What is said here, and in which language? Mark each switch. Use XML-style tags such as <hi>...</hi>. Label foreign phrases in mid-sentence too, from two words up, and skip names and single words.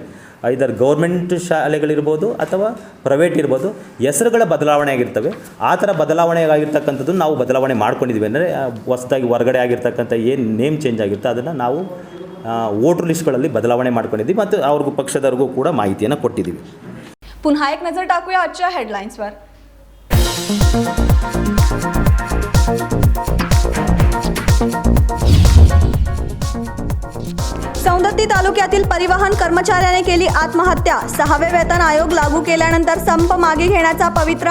<en>either government</en> <kn>ಶಾಲೆಗಳಿರ್ಬೋದು ಅಥವಾ ಪ್ರೈವೇಟ್ ಇರ್ಬೋದು, ಹೆಸರುಗಳ ಬದಲಾವಣೆ ಆಗಿರ್ತವೆ. ಆ ಥರ ಬದಲಾವಣೆ ಆಗಿರ್ತಕ್ಕಂಥದ್ದು ನಾವು ಬದಲಾವಣೆ ಮಾಡ್ಕೊಂಡಿದ್ದೀವಿ. ಅಂದರೆ ಹೊಸದಾಗಿ ಹೊರಗಡೆ ಆಗಿರ್ತಕ್ಕಂಥ ಏನು</kn> <en>name change</en> <kn>ಆಗಿರುತ್ತೆ ಅದನ್ನು ನಾವು</kn> <en>voter listಗಳಲ್ಲಿ</en> <kn>ಬದಲಾವಣೆ ಮಾಡ್ಕೊಂಡಿದ್ದೀವಿ ಮತ್ತು ಅವ್ರಿಗೂ ಪಕ್ಷದವ್ರಿಗೂ ಕೂಡ ಮಾಹಿತಿಯನ್ನು ಕೊಟ್ಟಿದ್ದೀವಿ.</kn> <mr>पुन्हा एक नजर टाकूया आजच्या हेडलाईन्सवर. सौंदत्ती तालुक्यातील परिवहन कर्मचाऱ्याने केली आत्महत्या. 6वे वेतन आयोग लागू केल्यानंतर संप मागे घेण्याचा पवित्रा.</mr>